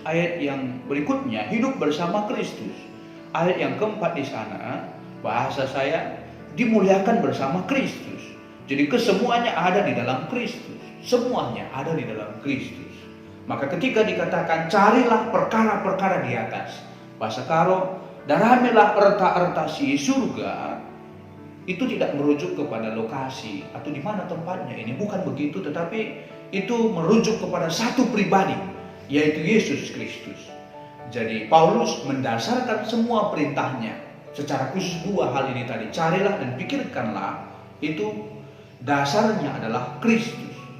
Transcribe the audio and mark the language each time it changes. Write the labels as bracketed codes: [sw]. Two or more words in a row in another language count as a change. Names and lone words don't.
[id] Ayat yang berikutnya, hidup bersama Kristus. Ayat yang keempat di sana, bahasa saya, dimuliakan bersama Kristus. Jadi kesemuanya ada di dalam Kristus. Semuanya ada di dalam Kristus. Maka ketika dikatakan carilah perkara-perkara di atas, bahasa Karo, [btx] daramilah erta-erta si surga, [id] itu tidak merujuk kepada lokasi atau di mana tempatnya. Ini bukan begitu, tetapi itu merujuk kepada satu pribadi, yaitu Yesus Kristus. Jadi Paulus mendasarkan semua perintahnya secara khusus 2 hal ini tadi, carilah dan pikirkanlah, itu dasarnya adalah Kristus.